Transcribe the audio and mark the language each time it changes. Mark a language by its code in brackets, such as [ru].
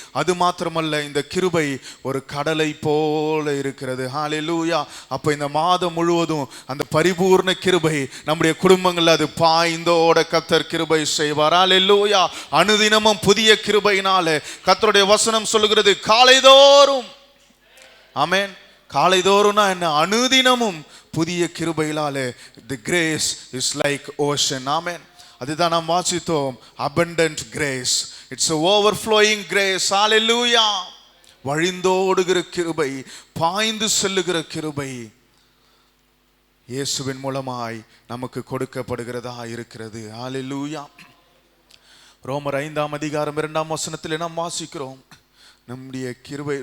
[ta] அது மாத்திரமல்ல, இந்த கிருபை ஒரு கடலை போல இருக்கிறது. ஹல்லேலூயா. அப்போ இந்த மாதம் முழுவதும் அந்த பரிபூர்ண கிருபை நம்முடைய குடும்பங்களில் அது பாய்ந்தோட கர்த்தர் கிருபை செய்வார். ஹல்லேலூயா. அனுதினமும் புதிய கிருபையினாலே கர்த்தருடைய வசனம் சொல்லுகிறது காலைதோறும். ஆமென். காலைதோறும்னா என்ன? அனுதினமும் புதிய கிருபையினாலே [en] the grace is like ocean. [ta] ஆமென். அதுதான் நாம் வாசித்தோம். [en] abundant grace. It's a overflowing grace. hallelujah. [ta] வழிந்தோடுகிற கிருபை, பாய்ந்து செல்லுகிற கிருபை இயேசுவின் மூலமாய் நமக்கு கொடுக்கப்படுகிறதா இருக்கிறது. ஹல்லேலூயா. ரோமர் 5:2 வசனத்தில் நாம் வாசிக்கிறோம் நம்முடைய கிருபை.